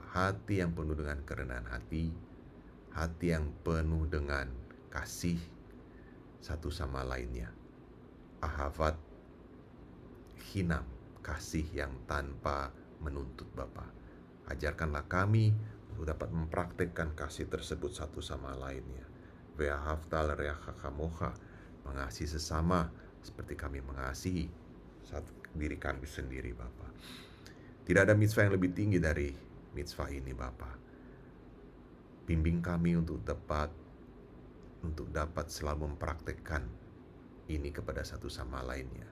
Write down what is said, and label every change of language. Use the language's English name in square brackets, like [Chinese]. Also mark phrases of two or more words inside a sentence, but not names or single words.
[Indonesian] Hati yang penuh dengan kerendahan hati. Hati yang penuh dengan kasih satu sama lainnya. [Hebrew] אהבת חינם, [Indonesian] kasih yang tanpa menuntut, Bapa. Ajarkanlah kami untuk dapat mempraktikkan kasih tersebut satu sama lainnya. [Hebrew] ואהבת לרעך כמוך, [Indonesian] mengasihi sesama seperti kami mengasihi diri kami sendiri, Bapa. Tidak ada mitzvah yang lebih tinggi dari mitzvah ini, Bapa. Bimbing kami untuk dapat selalu mempraktikkan ini kepada satu sama lainnya.